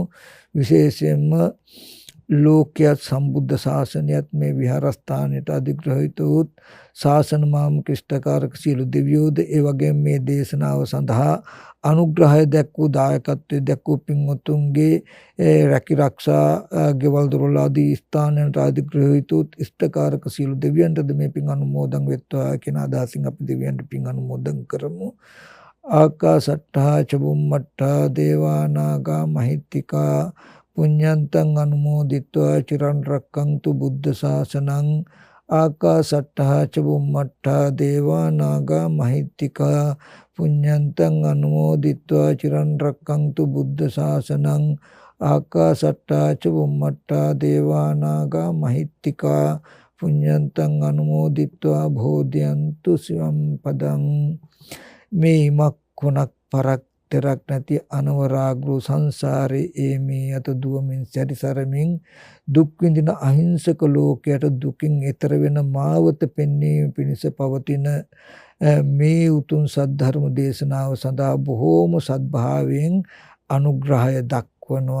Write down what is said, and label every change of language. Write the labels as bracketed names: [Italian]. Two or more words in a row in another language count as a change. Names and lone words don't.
[Sinhala] විශේෂයෙන්ම ලෝකයක් සම්බුද්ධ ශාසනයත් මේ විහාරස්ථානයට අධිග්‍රහිත වූත් ශාසන මාමුඛිෂ්ඨකාරක සියලු දෙවියෝද ඒ වගේම මේ දේශනාව සඳහා අනුග්‍රහය දැක්වූ දායකත්වයේ දැක්වූ පින්වතුන්ගේ රැකිරක්ෂා ගෙවල් දොරවල් ආදී ස්ථානයන්ට අධිග්‍රහිත වූ ඉෂ්ඨකාරක සියලු දෙවියන්ටද මේ පින් අනුමෝදන් වෙත්වා කියන අදහසින් අපි දෙවියන්ට පින් අනුමෝදන් කරමු. [Pali] ආකාසට්ඨා චුම්මට්ඨා දේවා නාග මහිත්‍තිකා පුඤ්ඤන්තං අනුමෝදිත්වා චිරන් රක්ඛන්තු බුද්ධ ශාසනං. ආකාසට්ඨා චුම්මට්ඨා දේවා නාග මහිත්‍තිකා පුඤ්ඤන්තං අනුමෝදිත්වා චිරන් රක්ඛන්තු බුද්ධ ශාසනං. ආකාසට්ඨා චුම්මට්ඨා දේවා නාග මහිත්‍තිකා පුඤ්ඤන්තං අනුමෝදිත්වා භෝධයන්තු සිවම් පදං. [Sinhala] මේ මක්කුණක් පරක් තරක් නැති අනවරාග්‍ර සංසාරේ මේ අත දුවමින් සැරිසරමින් දුක් විඳින අහිංසක ලෝකයට දුකින් එතර වෙන මාවත පෙන්වීම පිණිස පවතින මේ උතුම් සද්ධර්ම දේශනාව සඳහා බොහෝම සද්භාවයෙන් අනුග්‍රහය දක්වනවා.